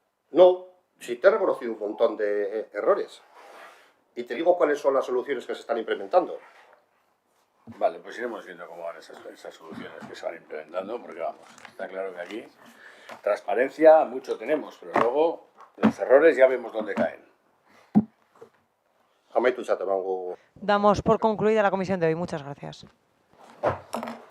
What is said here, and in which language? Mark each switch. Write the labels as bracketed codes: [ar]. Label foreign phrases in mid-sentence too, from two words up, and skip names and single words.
[es] No, si te he reconocido un montón de errores. Y te digo cuáles son las soluciones que se están implementando. Vale, pues iremos viendo cómo van esas soluciones que se van implementando, porque vamos, está claro que aquí transparencia mucho tenemos, pero luego los errores ya vemos dónde caen. [eu] Amaitu txat emango. [es] Damos por concluida la comisión de hoy. Muchas gracias.